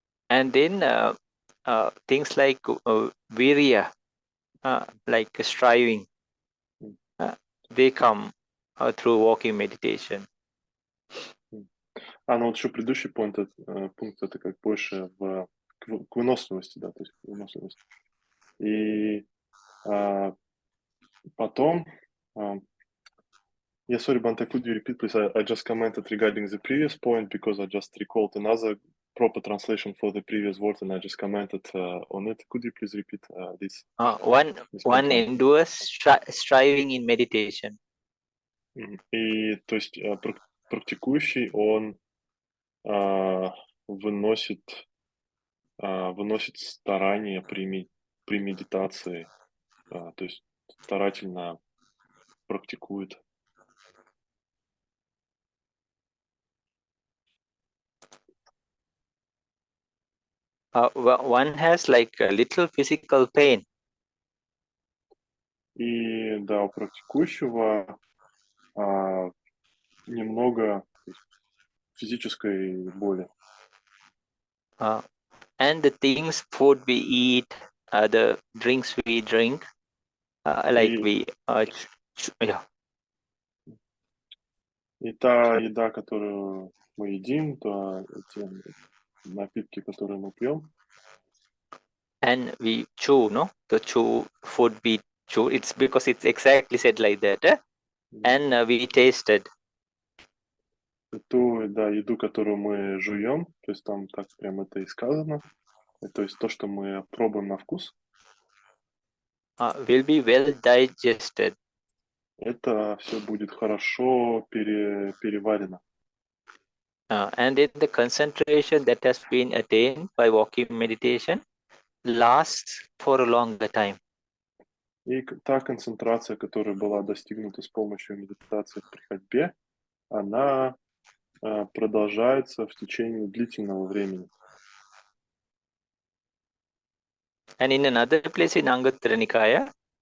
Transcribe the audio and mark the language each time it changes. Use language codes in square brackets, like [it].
[en] And then things like virya, like striving, they come through walking meditation. [ru] Ну вот еще предыдущий пункт это как больше к выносливости, да, то есть к выносливости. И потом, [en] sorry, Bante, could you repeat, please? I just commented regarding the previous point because I just recalled another proper translation for the previous word and I just commented on it. Could you please repeat this? One endures striving in meditation. [ru] И то есть практикующий, он выносит старание при медитации, то есть старательно практикует. [en] One has like a little physical pain. [ru] И да, у практикующего немного физической боли. [en] And the things food we eat, the drinks we drink, like we yeah. [ru] И та еда, которую мы едим, то те напитки, которые мы пьем. [en] And we chew, no? The chew food we chew. It's because it's exactly said like that. And we tasted. [ru] Ту еду, которую мы жуем, то есть там так прям это и сказано. То есть то, что мы пробуем на вкус. [en] Will be well digested. [ru] Это все будет хорошо переварено. [en] And in the concentration that has been attained by walking meditation lasts for a longer time. [ru] И та концентрация, которая была достигнута с помощью медитации при ходьбе, она продолжается в течение длительного времени. [en] And in another place in Anguttara Nikaya,